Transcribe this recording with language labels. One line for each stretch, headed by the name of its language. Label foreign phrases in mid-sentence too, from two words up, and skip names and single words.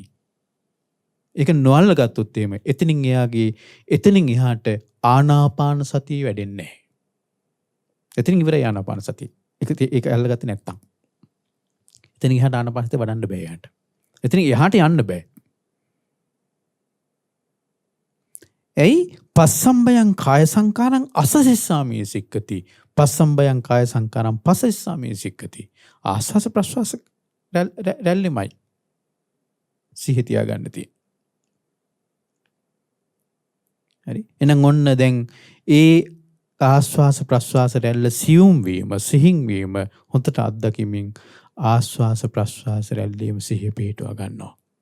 Sinhala: ඒක නොඅල්ල ගත්තොත් එහෙම එතනින් එහාට ආනාපාන සතිය වැඩෙන්නේ නැහැ. එතනින් ඉවරයි ආනාපාන සතිය. ඒක අල්ලගත්තේ නැත්තම්. එතනින් එහාට ආනාපාන සතිය වඩන්න බෑ යාට. එතනින් එහාට යන්න බෑ.
Pali: එයි පස්සම්බයං කාය සංකාරං අසසෙස්සාමී සික්කති. පස්සම්බයං කාය සංකාරං පසෙස්සාමී සික්කති.
Sinhala: ආස්වාස ප්‍රස්වාස රැල්ලෙමයි සිහි තියාගන්න තියෙන්නේ. හරි. එහෙනම් ඔන්න දැන් ඒ ආස්වාස ප්‍රස්වාස රැල්ල සියුම් වීම සිහින් වීම හොඳට අත්දැකීමින් ආස්වාස ප්‍රස්වාස රැල්ලේම සිහිය පිහිටුවා ගන්නවා.